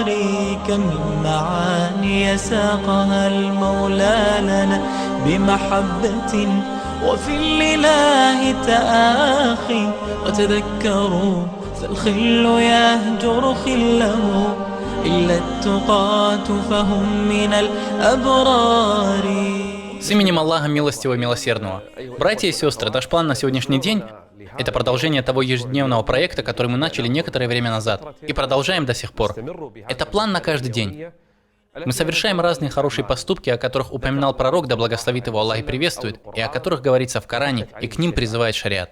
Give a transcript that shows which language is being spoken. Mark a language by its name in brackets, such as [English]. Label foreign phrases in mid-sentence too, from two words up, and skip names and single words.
[Arabic] كم من معاني ساقها المولى لنا بمحبة وفي الإله تآخي، وتذكروا فالخل يهجر خله، إلا التقاة فهم من الأبرار. [Russian] С именем Аллаха Милостивого и Милосердного. Братья и сестры, наш план на сегодняшний день – это продолжение того ежедневного проекта, который мы начали некоторое время назад, и продолжаем до сих пор. Это план на каждый день. Мы совершаем разные хорошие поступки, о которых упоминал пророк, да благословит его Аллах и приветствует, и о которых говорится в Коране, и к ним призывает шариат.